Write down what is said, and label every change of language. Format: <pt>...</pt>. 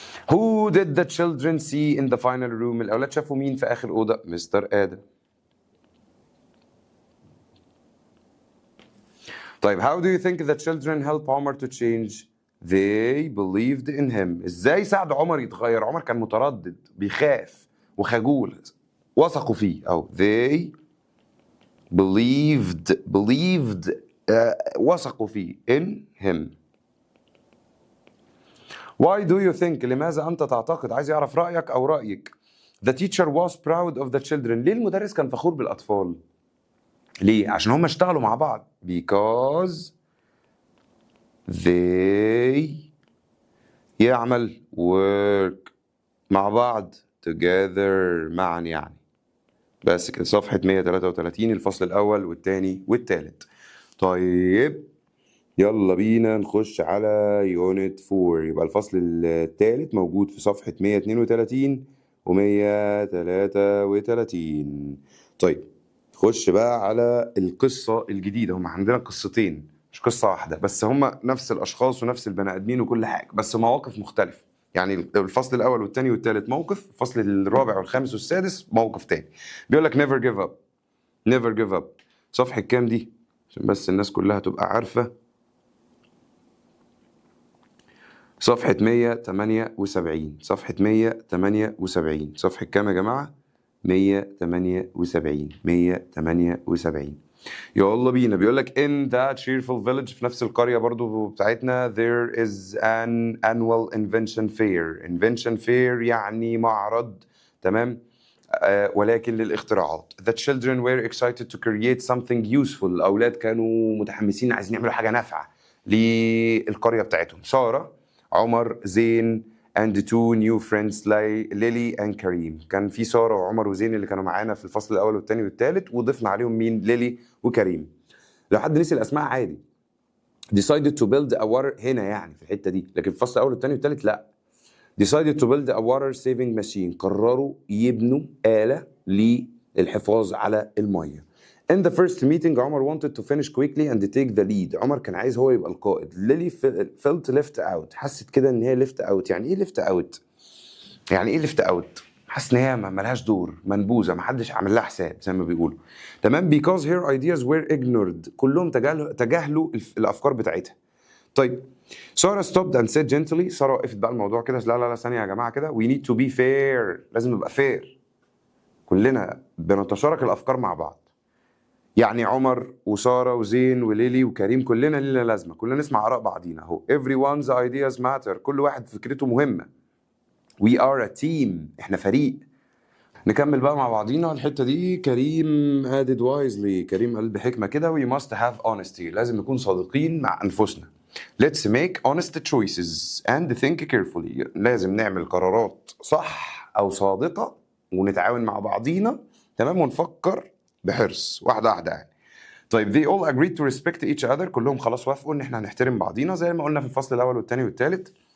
<en>Who did the children see in the final room؟</en> <ar>الأولاد شافوا مين في آخر أوضة؟ مستر آدم. طيب</ar> <en>how do you think the children help Omar to change؟ They believed in him.</en> <ar>إزاي ساعدوا عمر يتغير؟ عمر كان متردد بيخاف وخجول، وثقوا فيه. أو</ar> <en>they believed</en> <ar>وثقوا فيه</ar> <en>in him. Why do you think</en> <ar>لماذا أنت تعتقد، عايز يعرف رأيك أو رأيك.</ar> <en>The teacher was proud of the children.</en> <ar>ليه المدرس كان فخور بالأطفال؟ ليه؟ عشان هم اشتغلوا مع بعض.</ar> <en>Because they</en> <ar>يعمل</ar> <en>work</en> <ar>مع بعض</ar> <en>together</en> <ar>معا يعني. بس كده. صفحة 133 الفصل الأول والتاني والتالت. طيب يلا بينا نخش على يونت 4. يبقى الفصل الثالث موجود في صفحة 132 و 133. طيب خش بقى على القصة الجديدة. هم عندنا قصتين مش قصة واحدة، بس هم نفس الأشخاص ونفس البني آدمين وكل حاجة، بس مواقف مختلفة. يعني الفصل الأول والثاني والثالث موقف، الفصل الرابع والخامس والسادس موقف تاني. بيقول لك</ar> <en>never give up. never give up.</en> <ar>صفحة كام دي؟ عشان بس الناس كلها تبقى عارفة. صفحة 178. صفحة 178. صفحة كام يا جماعة؟ 178. 178. يلا بينا. بيقول لك</ar> <en>in that cheerful village،</en> <ar>في نفس القرية برضو بتاعتنا،</ar> <en>there is an annual invention fair. invention fair</en> <ar>يعني معرض، تمام؟ ولكن للاختراعات.</ar> <en>The children were excited to create something useful.</en> <ar>الأولاد كانوا متحمسين عايزين يعملوا حاجة نافعة للقرية بتاعتهم.</ar> <en>Sara, Omar, Zain and two new friends Laila and Karim.</en> <ar>كان في سارة وعمر وزين اللي كانوا معانا في الفصل الأول والثاني والثالث، وضفنا عليهم مين؟ ليلي وكريم. لو حد نسي الأسماء عادي.</ar> <en>decided to build a water</en> <ar>هنا يعني في الحتة دي، لكن في الفصل الأول والثاني والثالث لا.</ar> <en>decided to build a water saving machine.</en> <ar>قرروا يبنوا آلة للحفاظ على المية.</ar> <en>In the first meeting Omar wanted to finish quickly and take the lead.</en> <ar>عمر كان عايز هو يبقى القائد.</ar> <en>Laila felt left out.</en> <ar>حست كده ان هي</ar> <en>left out.</en> <ar>يعني ايه left out؟ يعني ايه left out؟ حاسس ان هي ملهاش دور، منبوذة، محدش عامل لها حساب زي ما بيقولوا. تمام.</ar> <en>because her ideas were ignored.</en> <ar>كلهم تجاهلوا الافكار بتاعتها. طيب</ar> <en>Sara stopped and said gently.</en> <ar>سارة وقفت بقى الموضوع كده. لا لا لا ثانية يا جماعة كده.</ar> <en>we need to be fair.</en> <ar>لازم نبقى</ar> <en>fair.</en> <ar>كلنا بنتشارك الافكار مع بعض. يعني عمر وسارة وزين وليلي وكريم كلنا لنا لازمة، كلنا نسمع آراء بعضينا اهو.</ar> <en>everyone's ideas matter.</en> <ar>كل واحد فكرته مهمة.</ar> <en>we are a team.</en> <ar>احنا فريق. نكمل بقى مع بعضينا الحتة دي.</ar> <en>Karim added wisely.</en> <ar>كريم قال بحكمة كده</ar> <en>we must have honesty.</en> <ar>لازم نكون صادقين مع أنفسنا.</ar> <en>let's make honest choices and think carefully.</en> <ar>لازم نعمل قرارات صح أو صادقة ونتعاون مع بعضينا، تمام، ونفكر بحرص واحدة واحدة يعني. طيب</ar> <en>they all agreed to respect each other.</en> <ar>كلهم خلاص وافقوا ان احنا هنحترم بعضينا زي ما قلنا في الفصل الاول والثاني والثالث.</ar>